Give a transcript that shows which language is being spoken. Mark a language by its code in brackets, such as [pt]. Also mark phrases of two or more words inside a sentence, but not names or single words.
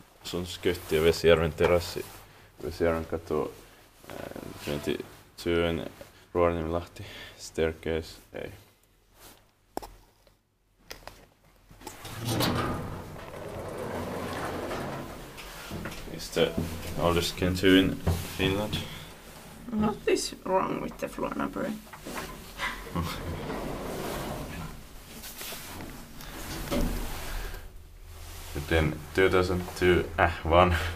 [fi] sun skytti ja Vesijärven terassi. Vesijärvenkatu 22 in Ruoriniemi, Lahti. [en] Staircase A. It's the oldest Gen2 in Finland. What is wrong with the floor number? Then 2001.